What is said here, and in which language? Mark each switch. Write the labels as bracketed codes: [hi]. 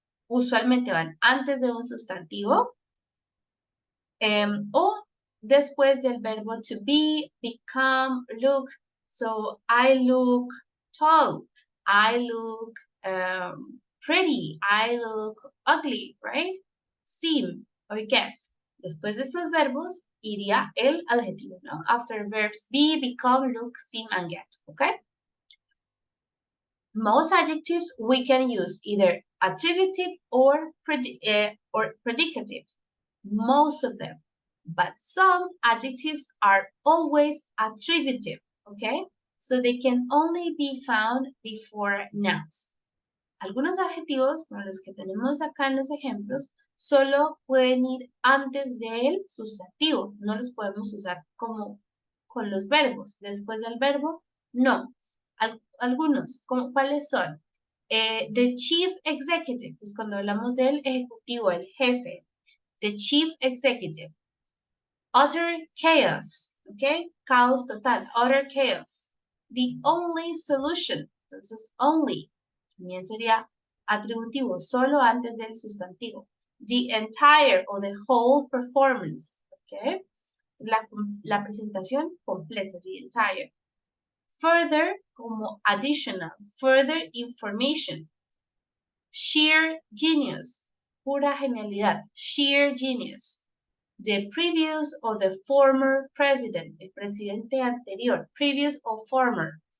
[es] Usualmente van antes de un sustantivo o después del verbo to be, become, look. [en] So I look tall, I look pretty, I look ugly, right? Seem or get. [es] Después de esos verbos iría el adjetivo, ¿no? [en] After verbs be, become, look, seem, and get, okay? Most adjectives we can use either attributive or predicative. Most of them. But some adjectives are always attributive, okay? So they can only be found before nouns. [es] Algunos adjetivos, como los que tenemos acá en los ejemplos, solo pueden ir antes del sustantivo. No los podemos usar como con los verbos. Después del verbo, no. Algunos, ¿cuáles son? [en] The chief executive. [es] Entonces, cuando hablamos del ejecutivo, el jefe, the chief executive. [en] Utter chaos, okay? [es] Caos total, [en] utter chaos. The only solution. Entonces, only. [es] También sería atributivo, solo antes del sustantivo. [en] The entire o the whole performance, okay? [es] La presentación completa, [en] the entire. Further, como additional, further information. Sheer genius, [es] pura genialidad, [en] sheer genius. The previous or the former president, [es] el presidente anterior, [en] previous or former.